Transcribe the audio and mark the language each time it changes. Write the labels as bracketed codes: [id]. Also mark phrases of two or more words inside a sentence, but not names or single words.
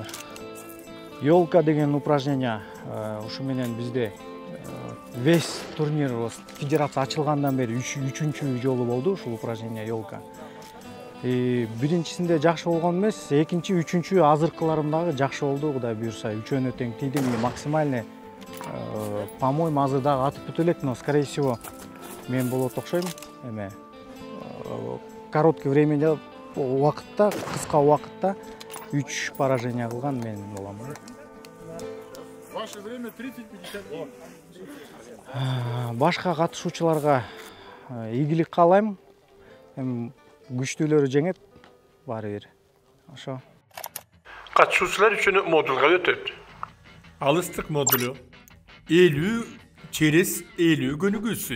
[ky] Ёлка деген упражнение ушу менен бизде [ru] весь турнир федерация [ky] ачылгандан бери 3-үчүнчү жолу болду ушул [ru] упражнение ёлка. [ky] Биринчисинде жакшы болгон эмес, экинчи, үчүнчү азыркыларым дагы жакшы болду, Кудай буюрса. Үчөөнө тең тийдим, [ru] максимальный, по-моему, [ky] азыр дагы атып бүтө элек, [ru] но скорее всего [ky] мен болот окшойм. Эме [ru] короткий времени [ky] убакытта, кыска убакытта 3 поражение кылган мен болом. [ru] Ваше время 30-50 [ky] Башка катышуучуларга ийгилик каалайм. Күчтүүлөрү жеңет баары бир. Ошо. Катышуучулар үчүн модулга өтөт. Алыстык модулу 50/50 көнүгүүсү.